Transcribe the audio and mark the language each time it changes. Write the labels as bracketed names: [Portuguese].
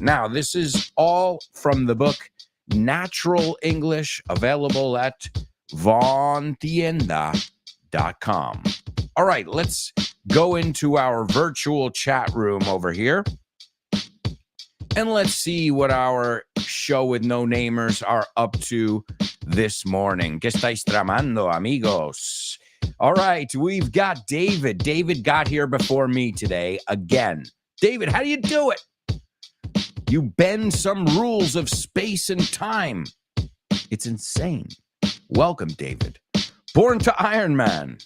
[English] Now, this is all from the book Natural English, available at vontienda.com. All right, let's go into our virtual chat room over here. And let's see what our show with no namers are up to this morning. [Spanish] ¿Qué estáis tramando, amigos? [English] All right, we've got David. David got here before me today again. David, how do you do it? You bend some rules of space and time. It's insane. Welcome, David. Born to Iron Man.